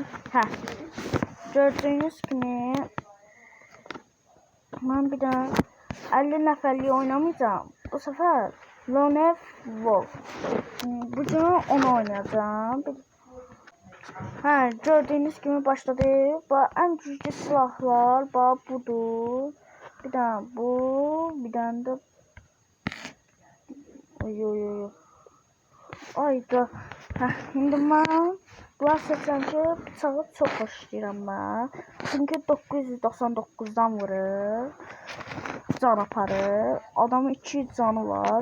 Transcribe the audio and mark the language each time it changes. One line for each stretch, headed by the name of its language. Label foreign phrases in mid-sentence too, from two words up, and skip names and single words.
Turkish: Gördüğünüz gibi ben bir daha 50 nəfərlik oynamayacağım. Bu sefer Lone Wolf. Bugün onu oynayacağım. Gördüğünüz gibi başladı. En güçlü silahlar budur. Bir tane bu, bir tane de Ayda.
Azerbaijani: İndi mən bunlar seçəncə bıçağı çox xoşlayıram mən. Çünki 999-dan vurur. Can aparır. Adamın 200 canı var.